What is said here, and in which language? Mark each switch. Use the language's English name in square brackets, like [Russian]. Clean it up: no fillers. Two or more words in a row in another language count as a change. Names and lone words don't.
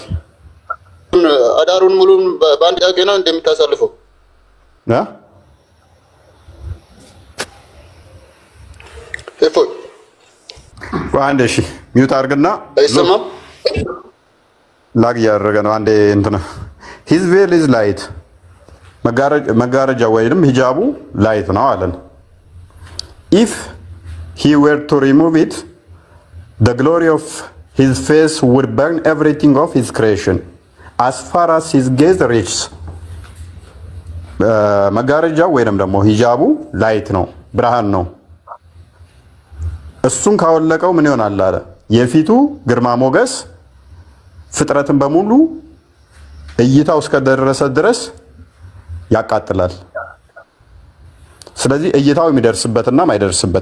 [Amharic] አዳሩን ሙሉን በአንድ ጥያቄ ነው እንደምታሳልፈው ያ አንዴ እሺ ሚውት አድርግና አይሰማም ላግ ያደረገ ነው። አንዴ እንትና [English] his veil is light [Amharic] መጋረጃ ወይንም ሂጃቡ ላይት ነው አለን። [English] if he were to remove it the glory of his face would burn everything of his creation as far as his gaze reaches [Amharic] መጋረጃ ወይንም ደግሞ ሂጃቡ ላይት ነው ብርሃን ነው። እሱን ካወለቀው ምን ይሆናል አለ? የፊቱ ግርማ ሞገስ ፍጥረትን በሙሉ እይታው እስከደረሰ ድረስ ያቃጥላል። ስለዚህ እይታው የሚደርስበትና ማይደርስበት